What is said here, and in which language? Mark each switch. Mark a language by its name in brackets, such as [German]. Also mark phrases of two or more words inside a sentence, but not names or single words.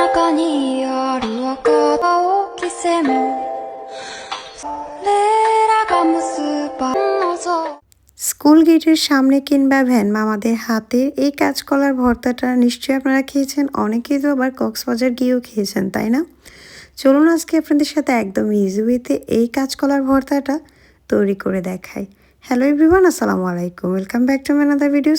[Japanese] にある赤青き線それらが結ばんのぞ [Bangla] স্কুল গেটের সামনে কিংবা ভ্যান মামাদের হাতের এই কাঁচকলার ভর্তাটা নিশ্চয়ই আপনারা খেয়েছেন, অনেকেই তো আবার কক্সবাজার গিয়েও খেয়েছেন, তাই না? চলুন আজকে আপনাদের সাথে একদম [English] easy wayতে [Bangla] এই কাঁচকলার ভর্তাটা তৈরি করে দেখাই। [English] hello everyone, [Arabic] السلام عليكم, [English] welcome back to my another videos.